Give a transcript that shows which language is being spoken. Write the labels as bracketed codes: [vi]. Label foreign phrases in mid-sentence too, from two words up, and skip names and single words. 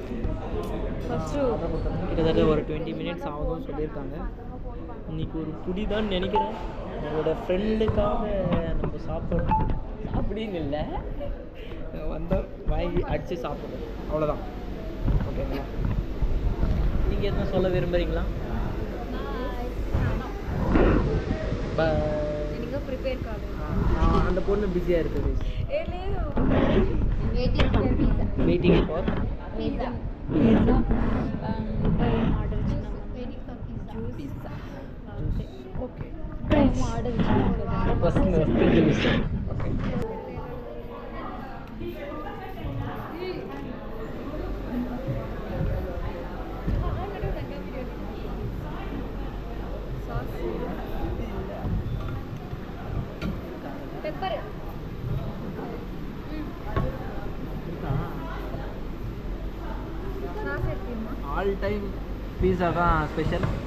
[ta] கிட்டத்தட்ட ஒரு 20 மினிட்ஸ் ஆகுதுன்னு சொல்லியிருக்காங்க இன்னைக்கு ஒரு புடி தான் நினைக்கிறேன் என்னோட ஃப்ரெண்டுக்காக நம்ம சாப்பிடணும் அப்படின்னு இல்லை வந்தால் வாங்கி அடித்து சாப்பிடணும் அவ்வளோதான் ஓகேங்களா நீங்கள் எதுவும் சொல்ல விரும்புகிறீங்களா அந்த பொண்ணு பிஸியாக இருக்குது [en] waiting for pizza [te] ఆర్డర్ చేద్దాం పిజ్జా ఓకే ఆర్డర్ చేద్దాం ఫస్ట్ జ్యూస్ ఓకే [ta] పెప్పర్ [en] all time pizza [ta] தான் ஸ்பெஷல்